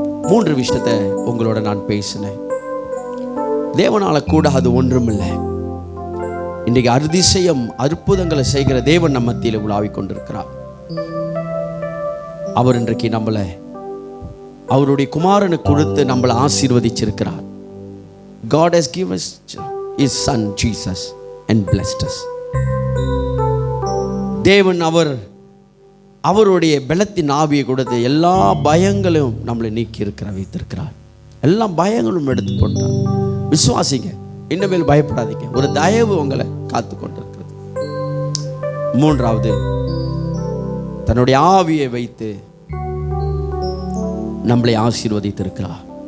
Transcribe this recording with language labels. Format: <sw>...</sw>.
<ta>3 விஷயத்தை உங்களோட நான் பேசினேன். தேவனால கூட அது ஒன்றுமில்லை. இன்றைக்கு அதிசயம் அற்புதங்களை செய்கிற தேவன் நம்ம மத்தியில் உலாவிக் கொண்டிருக்கிறார். அவர் இன்றைக்கு நம்மளை அவருடைய குமாரனுக்கு கொடுத்து நம்மளை ஆசீர்வதிச்சிருக்கிறார்.</ta> <en>God has given us his son Jesus and blessed us.</en> <ta>தேவன் அவருடைய பலத்தின் ஆவியை கொடுத்து எல்லா பயங்களும் நம்மளை நீக்கி வைத்திருக்கிறார். எல்லா பயங்களும் எடுத்து கொண்டார். விசுவாசிங்க, இனிமேல் பயப்படாதீங்க. ஒரு தயவு உங்களை காத்து கொண்டிருக்கிறது. 3வது, தன்னுடைய ஆவியை வைத்து நம்மளை ஆசீர்வதித்திருக்கிறார்.</ta>